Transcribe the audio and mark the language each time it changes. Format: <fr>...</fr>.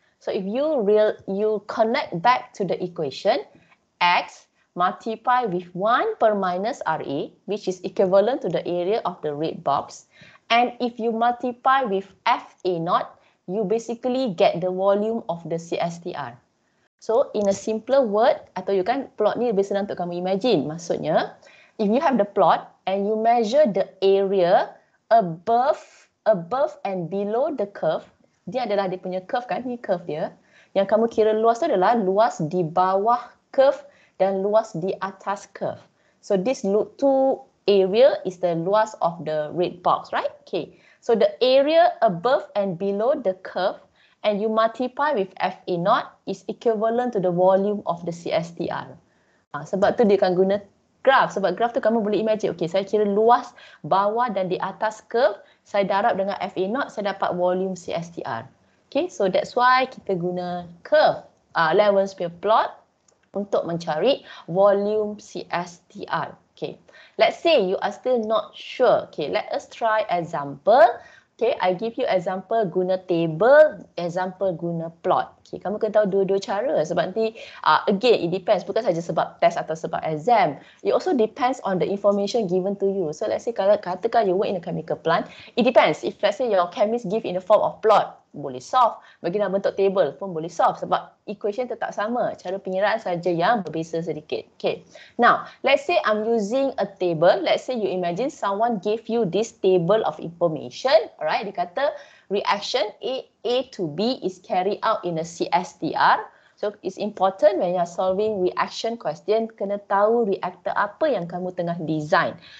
<en>So if you connect back to the equation, X multiplied with 1 per minus RA, which is equivalent to the area of the red box. And if you multiply with FA0, you basically get the volume of the CSTR. So in a simpler word,</en> <ms>atau you kan plot ni lebih senang untuk kamu imagine.</ms> <en>Maksudnya, if you have the plot and you measure the area above and below the curve,</en> <ms>dia adalah dia punya curve kan, ni curve dia. Yang kamu kira luas tu adalah luas di bawah curve dan luas di atas curve.</ms> <en>So this two area is the luas of the red box, right? Okay. So the area above and below the curve and you multiply with FA0 is equivalent to the volume of the CSTR.</en> <ms>Sebab tu dia akan guna graph. Sebab graph tu kamu boleh imagine, okay, saya kira luas bawah dan di atas curve, saya darab dengan FA0, saya dapat volume CSTR.</ms> <en>Okay, so that's why</en> <ms>kita guna curve,</ms> <en>allowance per plot</en> <ms>untuk mencari</ms> <en>volume CSTR. Okay, let's say you are still not sure. Okay, let us try example. Okay, I give you example guna table, example guna plot.</en> <ms>Okay, kamu kena tahu dua-dua cara sebab nanti,</ms> <en>again, it depends.</en> <ms>Bukan saja sebab test atau sebab exam.</ms> <en>It also depends on the information given to you. So, let's say</en> <ms>kalau katakan</ms> <en>you work in a chemical plant, it depends. If let's say your chemist give in the form of plot,</en> <ms>boleh solve. Bagi dalam bentuk table pun boleh solve sebab equation tetap sama. Cara pengiraan saja yang berbeza sedikit. Okay.</ms> <en>Now, let's say I'm using a table. Let's say you imagine someone gave you this table of information. Alright,</en> <ms>dia kata</ms> <en>reaction A to B is carried out in a CSTR. So, it's important when you're solving reaction question,</en> <ms>kena tahu reactor apa yang kamu tengah design.</ms>